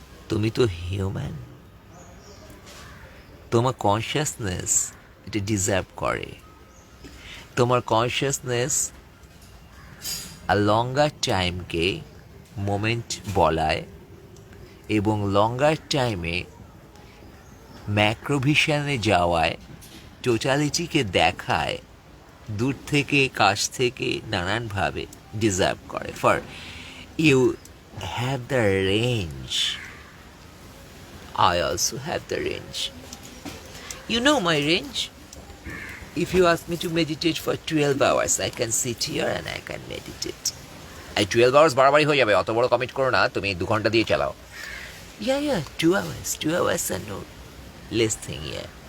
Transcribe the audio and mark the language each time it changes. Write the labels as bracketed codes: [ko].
[bn] তুমি তো হিউম্যান, তোমার কনসিয়াসনেস এটা ডিজার্ভ করে, তোমার কনসিয়াসনেস আর লঙ্গার টাইমকে মোমেন্ট বলায়, এবং লঙ্গার টাইমে ম্যাক্রোভিশনে যাওয়ায়, টোটালিটিকে দেখায়, দূর থেকে কাছ থেকে নানানভাবে ডিজার্ভ করে। [en] For you have the range, I also have the range. You know my range. If you ask me to meditate for 12 hours, I can sit here and I can meditate. [bn] এই 12 hours বাড়াবাড়ি হয়ে যাবে, অত বড় commit করো না, তুমি 2 ঘন্টা দিয়ে চালাও। [en] Yeah, 2 hours and no less thing, yeah.